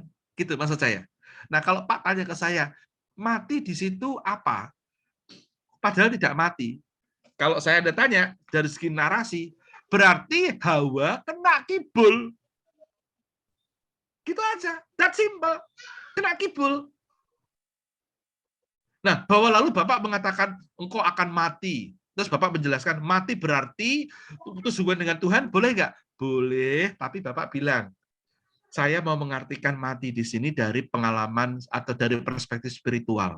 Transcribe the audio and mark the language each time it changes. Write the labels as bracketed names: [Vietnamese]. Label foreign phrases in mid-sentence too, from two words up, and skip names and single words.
[Indonesian] Gitu maksud saya. Nah kalau Pak tanya ke saya, mati di situ apa? Padahal tidak mati. Kalau saya ada tanya dari segi narasi, berarti Hawa kena kibul. Gitu aja. [English] That simple. [Indonesian] Kena kibul. Nah, bahwa lalu Bapak mengatakan engkau akan mati. Terus Bapak menjelaskan mati berarti putus hubungan dengan Tuhan, boleh nggak? Boleh, tapi Bapak bilang, saya mau mengartikan mati di sini dari pengalaman atau dari perspektif spiritual.